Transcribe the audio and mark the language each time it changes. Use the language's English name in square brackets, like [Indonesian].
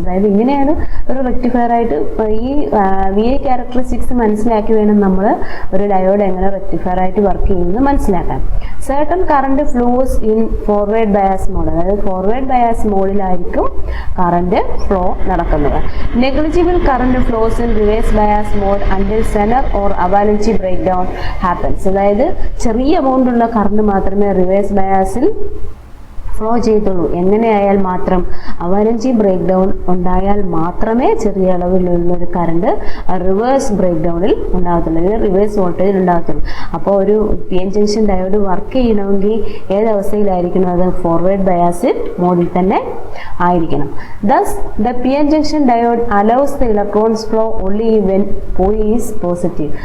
[Malayalam] അതായത് ഇങ്ങനെയാണ് ഒരു റെക്ടിഫയർ ആയിട്ട് ഈ VI ക്യാരക്ടറിസ്റ്റിക്സ് മനസ്സിലാക്കി വേണം നമ്മൾ ഒരു ഡയോഡ് എങ്ങനെ റെക്ടിഫൈ റെക്ടിഫയർ ആയിട്ട് വർക്ക് ചെയ്യുന്നത് മനസ്സിലാക്കാം. [English] certain current flows in forward bias mode, [Malayalam] അതായത് ഫോർവേഡ് ബയാസ് മോഡിലായിരിക്കും കറണ്ട് ഫ്ലോ നടക്കുന്നത്. [English] negligible current flows in reverse bias mode until Zener or avalanche breakdown happens, [Malayalam] അതായത് ചെറിയ എമൗണ്ട് ഉള്ള കറണ്ട് മാത്രമേ റിവേഴ്സ് ബയാസിൽ ഫ്ലോ ചെയ്തുള്ളൂ. എങ്ങനെയായാൽ മാത്രം അവലഞ്ചി ബ്രേക്ക് ഡൗൺ ഉണ്ടായാൽ മാത്രമേ ചെറിയ അളവിലുള്ള ഒരു കറണ്ട് റിവേഴ്സ് ബ്രേക്ക് ഡൗണിൽ ഉണ്ടാകത്തുള്ളൂ, അല്ലെങ്കിൽ റിവേഴ്സ് വോൾട്ടേജിൽ ഉണ്ടാകത്തുള്ളൂ. അപ്പോൾ ഒരു P N junction diode work ചെയ്യണമെങ്കിൽ ഏതവസ്ഥയിലായിരിക്കണം? അത് ഫോർവേഡ് ബയാസ് മോഡിൽ തന്നെ ആയിരിക്കണം. [English] Thus the P N junction diode allows the electrons flow only when P is positive.